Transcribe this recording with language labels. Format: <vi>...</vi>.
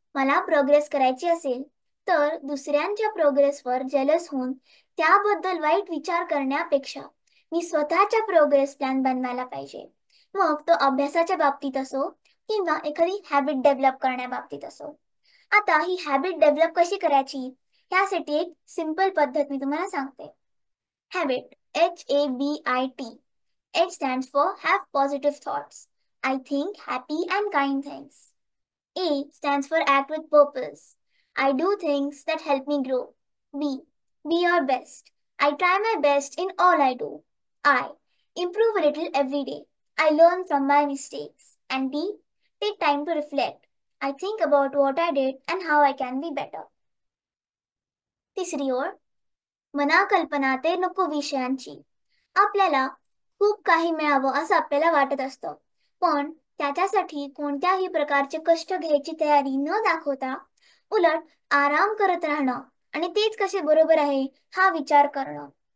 <mr>मला प्रोग्रेस करायची असेल तर दुसऱ्यांच्या प्रोग्रेसवर जेलस होऊन त्याबद्दल वाईट विचार करण्यापेक्षा मी स्वतःच्या प्रोग्रेस प्लॅन बनवायला पाहिजे. मग तो अभ्यासाच्या बाबतीत असो किंवा एखादी हॅबिट डेव्हलप करण्याबाबतीत असो. आता ही हॅबिट डेव्हलप कशी करायची यासाठी एक सिंपल पद्धत मी तुम्हाला सांगते.</mr> <en>Habit, HABIT. H stands for have positive thoughts. I think happy and kind things. A stands for act with purpose. I do things that help me grow. B, be your best. I try my best in all I do. I improve a little every day. I learn from my mistakes. And D, take time to reflect. I think about what I did and how I can be better.</en> <mr>तिसरी ओळ, मना कल्पना ते नको विषयांची. आपल्याला खूप काही मिळावं असं आपल्याला वाटत असतं, पण त्याच्यासाठी कोणत्याही प्रकारचे कष्ट घ्यायची तयारी न दाखवता उलट आराम करत राहणं आणि तेच कसे बरोबर आहे हा विचार करणं.</mr>